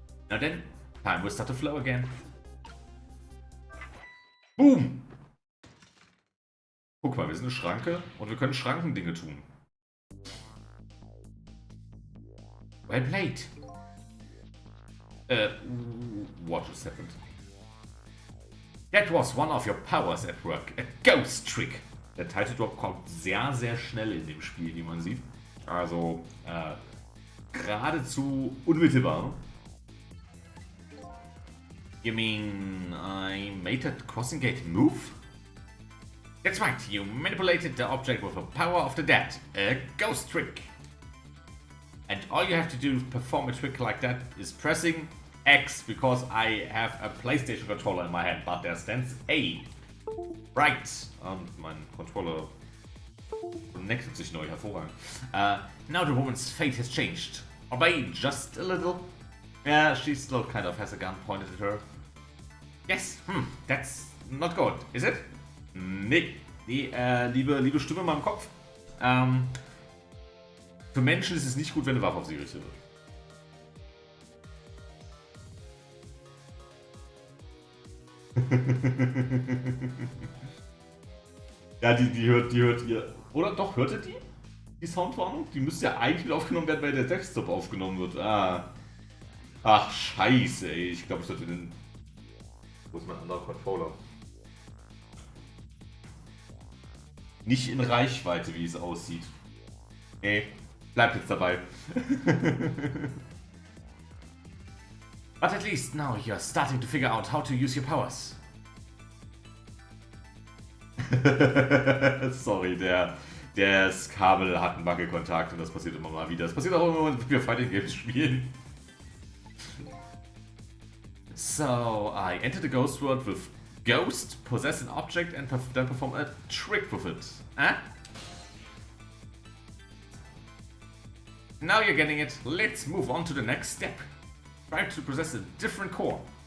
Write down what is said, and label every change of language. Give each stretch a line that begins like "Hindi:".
English: Now then, time will start to flow again. Boom!
German: Guck mal, wir sind eine Schranke und wir können Schrankendinge tun.
English: Well played. What just happened? That was one of your powers at work. A ghost trick.
German: Der Title Drop kommt sehr schnell in dem Spiel, wie man sieht. Also, geradezu unmittelbar.
English: You mean I made that crossing gate move? That's right, you manipulated the object with the power of the dead. A ghost trick. And all you have to do to perform a trick like that is pressing X, because I have a PlayStation controller in my hand, but there stands A. Right.
German: Mein Controller connectet sich neu, hervorragend.
English: Now the woman's fate has changed. Obey just a little. Yeah, she still kind of has a gun pointed at her. Yes, that's not good, is it?
German: Nee, die liebe Stimme in meinem Kopf. Für Menschen ist es nicht gut, wenn eine Waffe auf sie gerichtet wird. Ja, die hört ihr. Oder doch, hört ihr die? Die Soundwarnung? Die müsste ja eigentlich wieder aufgenommen werden, weil der Desktop aufgenommen wird. Ach, scheiße, ey. Ich glaube, ich sollte den. Wo ist mein anderer Controller? Nicht in Reichweite, wie es aussieht. Nee, bleibt jetzt dabei.
English: But at least now you're starting to figure out how to use your powers. Sorry,
German: Das Kabel hat einen Wackelkontakt und das passiert immer mal wieder. Das passiert auch immer, wenn wir Fighting Games spielen.
English: So, I enter the ghost world with ghost, possess an object and then perform a trick with it. Huh? Now you're getting it. Let's move on to the next step. Try to possess a different core.